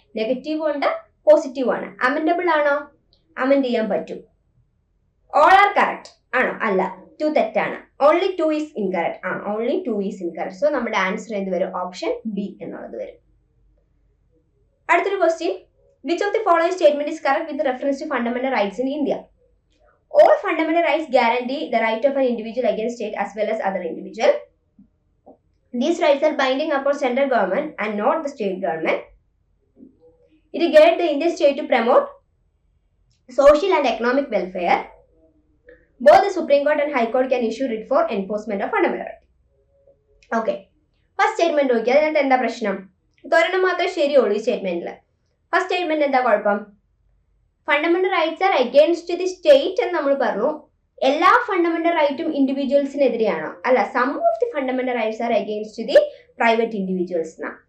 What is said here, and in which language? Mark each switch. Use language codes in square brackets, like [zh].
[ml] Negative ഉണ്ട്, positive ആണ്. അമെൻഡബിൾ ആണോ? അമെൻഡ് ചെയ്യാൻ പറ്റും. ഓൾ ആർ കറക്റ്റ് ആണോ? അല്ല. 2 തെറ്റാണ്. [en] Only 2 is incorrect. Only 2 is incorrect. [ml] So നമ്മുടെ ആൻസർ എന്ത് വരും? ഓപ്ഷൻ ബി എന്നുള്ളത് വരും. അടുത്തൊരു question. [en] Which of the following statement is correct with reference to fundamental rights in India? All fundamental rights guarantee the right of an individual against state as well as other individual. These rights are binding upon central government and not the state government. It guides the Indian state to promote social and economic welfare. Both the Supreme Court and High Court can issue writ for enforcement of fundamental right. Okay. [ml] First statement നോക്കി അതിനകത്ത് എന്താ പ്രശ്നം? ഒരെണ്ണം മാത്രമേ ശരിയുള്ളൂ ഈ സ്റ്റേറ്റ്മെന്റിൽ. First statement എന്താ കുഴപ്പം? [en] fundamental rights are against the state [ml] എന്ന് നമ്മൾ പറഞ്ഞു. എല്ലാ ഫണ്ടമെന്റൽ റൈറ്റും ഇൻഡിവിജ്വൽസിനെതിരെയാണോ? അല്ല, [en] some of the fundamental rights are against the private individuals [ml] എന്നാ.